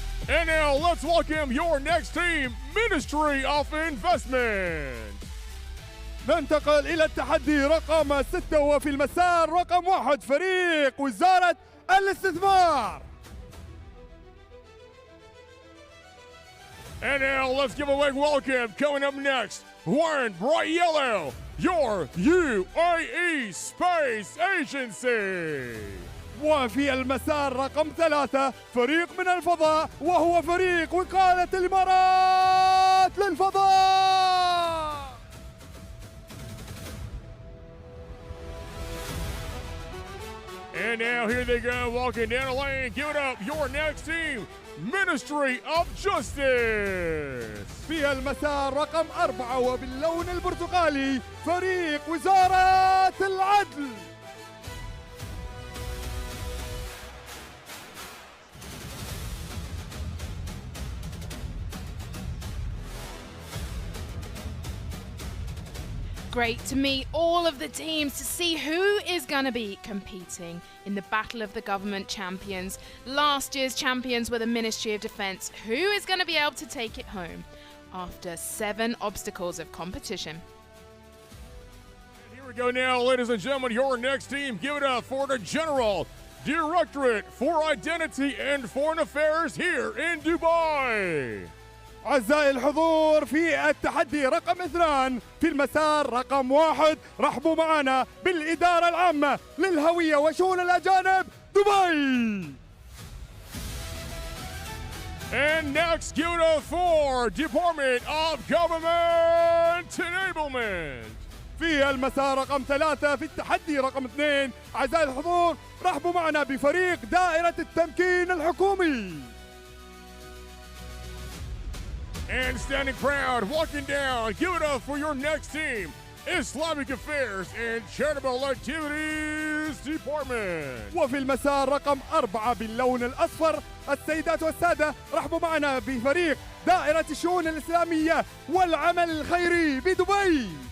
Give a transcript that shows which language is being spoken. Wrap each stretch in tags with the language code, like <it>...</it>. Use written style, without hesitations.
<en>And now let's welcome your next team, Ministry of Investment.</en> <ar>ننتقل إلى التحدي رقم 6 وفي المسار رقم 1 فريق وزارة الاستثمار.</ar> <en>And now let's give a big welcome. Coming up next, wearing bright yellow, your UAE Space Agency.</en> <ar>وفي المسار رقم 3 فريق من الفضاء وهو فريق وكالة الإمارات للفضاء.</ar> <en>And now here they go, walking down the lane. Give it up, your next team, Ministry of Justice.</en> <ar>في المسار رقم 4 وباللون البرتقالي فريق وزارة العدل.</ar> <en>Great to meet all of the teams to see who is going to be competing in the Battle of the Government Champions. Last year's champions were the Ministry of Defence. Who is going to be able to take it home after 7 obstacles of competition? Here we go now, ladies and gentlemen, your next team. Give it up for the General Directorate for Identity and Foreign Affairs here in Dubai.</en> <ar>أعزائي الحضور في التحدي رقم 2 في المسار رقم 1 رحبوا معنا بالإدارة العامة للهوية وشؤون الأجانب دبي.</ar> <en>And next, give it up for Department of Government Enablement.</en> <ar>في المسار رقم 3 في التحدي رقم 2 أعزائي الحضور رحبوا معنا بفريق دائرة التمكين الحكومي.</ar> <en>And standing proud, walking down, give it up for your next team, Islamic Affairs and Charitable Activities Department.</en> <ar>وفي المسار رقم 4 باللون الأصفر السيدات والسادة رحبوا معنا بفريق دائرة الشؤون الإسلامية والعمل الخيري بدبي.</ar>